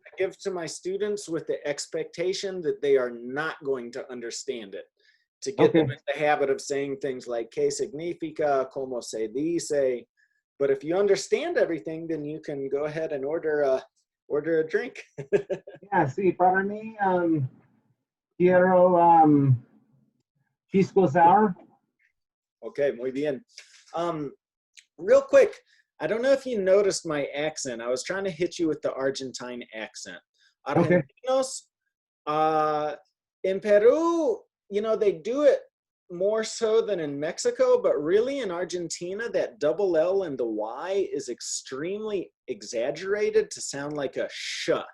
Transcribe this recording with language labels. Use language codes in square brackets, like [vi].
[en] I give to my students with the expectation that they are not going to understand it. To get them Okay. in the habit of saying things like [es] "qué significa," "cómo se dice." [en] But if you understand everything, then you can go ahead and order a drink. [es] Yeah, sí, para mí, quiero pisco sour. Okay, muy bien. [en] Real quick, I don't know if you noticed my accent. I was trying to hit you with the Argentine accent. Okay. Argentinos, in Peru, you know, they do it more so than in Mexico, but really in Argentina, that double L and the Y is extremely exaggerated to sound like a sh.